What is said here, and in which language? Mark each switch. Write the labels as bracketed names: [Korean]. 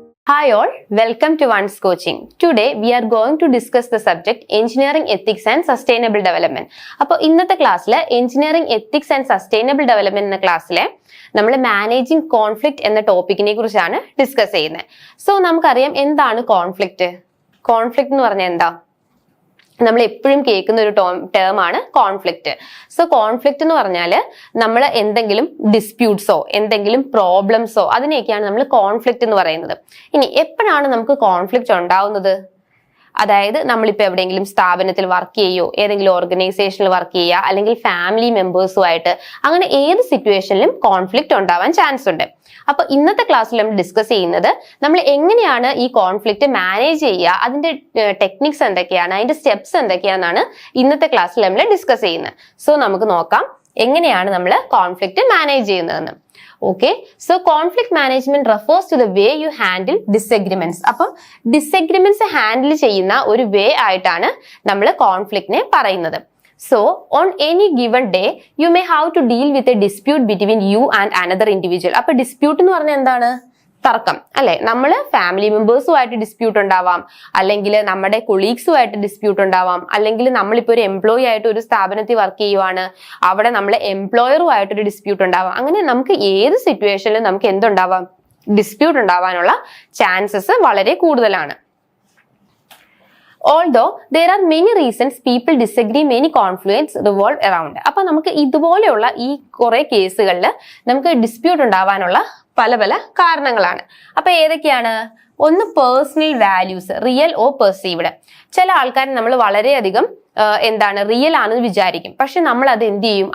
[English] Hi all, welcome to One's Coaching. Today we are going to discuss the subject Engineering Ethics and Sustainable Development. [Malayalam] അപ്പോൾ ഇന്നത്തെ ക്ലാസ്സിൽ Engineering Ethics and Sustainable Development എന്ന ക്ലാസ്സിലെ നമ്മൾ managing conflict എന്ന ടോപ്പിക്കിനെ കുറിച്ചാണ് discuss ചെയ്യുന്നത്. സോ നമുക്കറിയാം എന്താണ് കോൺഫ്ലിക്റ്റ്. കോൺഫ്ലിക്റ്റ് എന്ന് പറഞ്ഞാൽ എന്താ? നമ്മൾ എപ്പോഴും കേൾക്കുന്ന ഒരു ടേം ആണ് കോൺഫ്ലിക്റ്റ്. സോ കോൺഫ്ലിക്റ്റ് എന്ന് പറഞ്ഞാൽ നമ്മൾ എന്തെങ്കിലും ഡിസ്പ്യൂട്ട്സോ എന്തെങ്കിലും പ്രോബ്ലംസോ അതിനെയൊക്കെയാണ് നമ്മൾ കോൺഫ്ലിക്റ്റ് എന്ന് പറയുന്നത്. ഇനി എപ്പോഴാണ് നമുക്ക് കോൺഫ്ലിക്റ്റ് ഉണ്ടാവുന്നത്? അതായത് നമ്മളിപ്പോൾ എവിടെയെങ്കിലും സ്ഥാപനത്തിൽ വർക്ക് ചെയ്യോ, ഏതെങ്കിലും ഓർഗനൈസേഷനിൽ വർക്ക് ചെയ്യുക, അല്ലെങ്കിൽ ഫാമിലി മെമ്പേഴ്സുമായിട്ട്, അങ്ങനെ ഏത് സിറ്റുവേഷനിലും കോൺഫ്ലിക്റ്റ് ഉണ്ടാവാൻ ചാൻസ് ഉണ്ട്. അപ്പൊ ഇന്നത്തെ ക്ലാസ്സിൽ നമ്മൾ ഡിസ്കസ് ചെയ്യുന്നത് നമ്മൾ എങ്ങനെയാണ് ഈ കോൺഫ്ലിക്റ്റ് മാനേജ് ചെയ്യുക, അതിന്റെ ടെക്നിക്സ് എന്തൊക്കെയാണ്, അതിന്റെ സ്റ്റെപ്സ് എന്തൊക്കെയാണെന്നാണ് ഇന്നത്തെ ക്ലാസ്സിൽ നമ്മൾ ഡിസ്കസ് ചെയ്യുന്നത്. സോ നമുക്ക് നോക്കാം എങ്ങനെയാണ് നമ്മൾ കോൺഫ്ലിക്റ്റ് മാനേജ് ചെയ്യുന്നതെന്ന്. [English] Okay, so conflict management refers to the way you handle disagreements. [Malayalam] അപ്പം ഡിസഗ്രിമെന്റ്സ് ഹാൻഡിൽ ചെയ്യുന്ന ഒരു വേ ആയിട്ടാണ് നമ്മൾ കോൺഫ്ലിക്റ്റിനെ പറയുന്നത്. [English] So on any given day you may have to deal with a dispute between you and another individual. [Malayalam] അപ്പൊ dispute എന്ന് പറഞ്ഞാൽ എന്താണ്? തർക്കം അല്ലെ. നമ്മൾ ഫാമിലി മെമ്പേഴ്സുമായിട്ട് ഡിസ്പ്യൂട്ട് ഉണ്ടാവാം, അല്ലെങ്കിൽ നമ്മുടെ കൊളീഗ്സുമായിട്ട് ഡിസ്പ്യൂട്ട് ഉണ്ടാവാം, അല്ലെങ്കിൽ നമ്മളിപ്പോൾ ഒരു എംപ്ലോയി ആയിട്ട് ഒരു സ്ഥാപനത്തിൽ വർക്ക് ചെയ്യുവാണ്, അവിടെ നമ്മളെ എംപ്ലോയറുമായിട്ടൊരു ഡിസ്പ്യൂട്ട് ഉണ്ടാവാം. അങ്ങനെ നമുക്ക് ഏത് സിറ്റുവേഷനിലും നമുക്ക് എന്തുണ്ടാവാം? ഡിസ്പ്യൂട്ട് ഉണ്ടാവാനുള്ള ചാൻസസ് വളരെ കൂടുതലാണ്. [English] Although there are many reasons people disagree, many conflicts revolve around. [Malayalam] അപ്പൊ നമുക്ക് ഇതുപോലെയുള്ള ഈ കുറെ കേസുകളിൽ നമുക്ക് ഡിസ്പ്യൂട്ട് ഉണ്ടാവാനുള്ള പല പല കാരണങ്ങളാണ്. അപ്പൊ ഏതൊക്കെയാണ്? ഒന്ന് personal values, [English] Real or perceived. [Malayalam] ചില ആൾക്കാർ നമ്മൾ വളരെയധികം റിയൽ ആണെന്ന് വിചാരിക്കും, പക്ഷെ നമ്മൾ അത് എന്ത് ചെയ്യും?